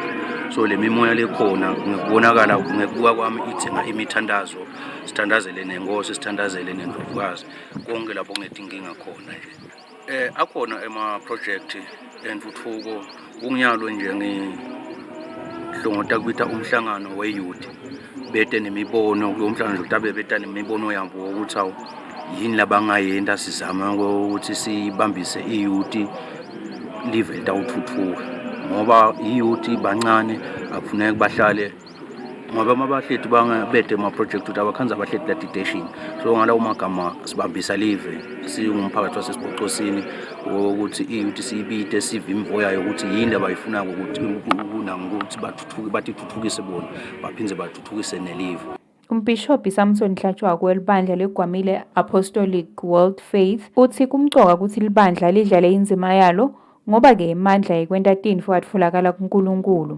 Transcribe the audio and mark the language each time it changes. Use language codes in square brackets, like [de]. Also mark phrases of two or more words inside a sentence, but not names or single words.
[ss] So lemimoya lekhona ngikubonakala ngekubuka kwami ithenga imithandazo sithandazele nengosi sithandazele nendlovukazi konke lapho kunedinkinga khona nje. Akhona ema project entuthuko kunginyalo nje ngihlongota kubita umhlangano weyouth bete nemibono kulo mhlangano utabe beta nemibono yabo ukuthi awu yini labangayenda sizama ukuthi sibambise iyouth live litawuthuthuka ngoba iyouth bancane akufuneka bahlale ngoba mabahleti bangabede ama project ukuthi abakhanza abahleti la dictation so ngalawo magama sibambisa live singumphakathi wasesiphoqosini ukuthi iyouth sibite sive imvoya ukuthi yini abayifuna ukuthi kunangokuthi bathuthukise bona baphindze bathuthukise nelive. Umbhishobhi Samson Hlatshwayo welibandla leGwamile Apostolic World Faith uthi kumcoka ukuthi libandla lidlale inzima yalo ngoba ke imandla yekwenta tintfo atfolakala kuNkulunkulu.